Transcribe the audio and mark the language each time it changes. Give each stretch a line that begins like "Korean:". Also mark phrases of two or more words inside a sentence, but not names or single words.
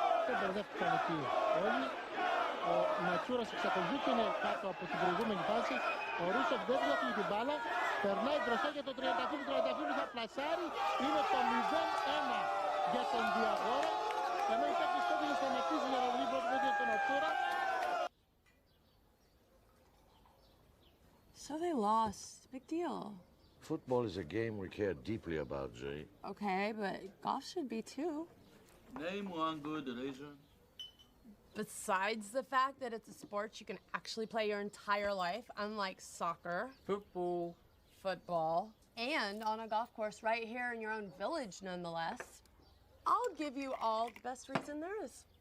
Greek: Δεν μπερδεύτηκαν εκεί όλοι. Ο Ματσούρας εξακολουθεί και είναι κάτω από την προηγούμενη φάση. Ο Ρούσοφ δεν διώχνει την μπάλα, περνάει μπροστά για τον Τριανταφύλλου. Τριανταφύλλου θα πλασάρει, είναι το 0-1 για τον Διαγόρα. Ενώ η παίκτης τότε σταματήσει για να βρει πρώτη πέτυχε τον Ματσούρα.
English: So they lost. Big deal. Football is a game we care deeply about, Zoe. Okay, but golf should be too. Name one good reason. Besides the fact that it's a sport you can actually play your entire life, unlike soccer, football, and on a golf course right here in your own village, nonetheless, I'll give you all the best reason there is.